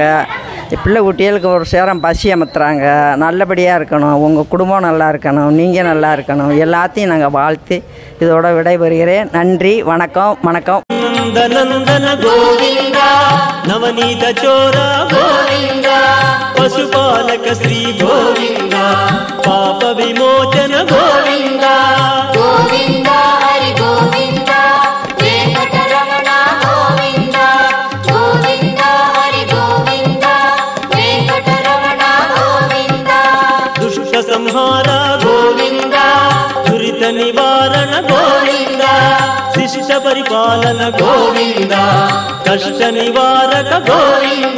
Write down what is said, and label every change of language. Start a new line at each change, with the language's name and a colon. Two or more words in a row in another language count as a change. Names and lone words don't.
Tamil: பிள்ளை குட்டிகளுக்கு ஒரு சேரம் பசி அமர்த்துறாங்க. நல்லபடியாக இருக்கணும், உங்கள் குடும்பம் நல்லா இருக்கணும், நீங்கள் நல்லா இருக்கணும், எல்லாத்தையும் நாங்கள் வாழ்த்து இதோட விடைபெறுகிறேன். நன்றி, வணக்கம். நந்தநந்தன கோவிந்த, நவநீத சோர கோவிந்த, பசுபாலக ஸ்ரீ கோவிந்த, பாப விமோச்சன கோவிந்த.
Telugu: గోవింద హరి గోవింద, వెంకటరమణ గోవింద. గోవింద హరి గోవింద, వెంకటరమణ గోవింద. దుష్ట సంహార గోవింద, దురిత నివారణ గోవింద, శిష్ట పరిపాలన గోవింద, కష్ట నివారక గోవింద.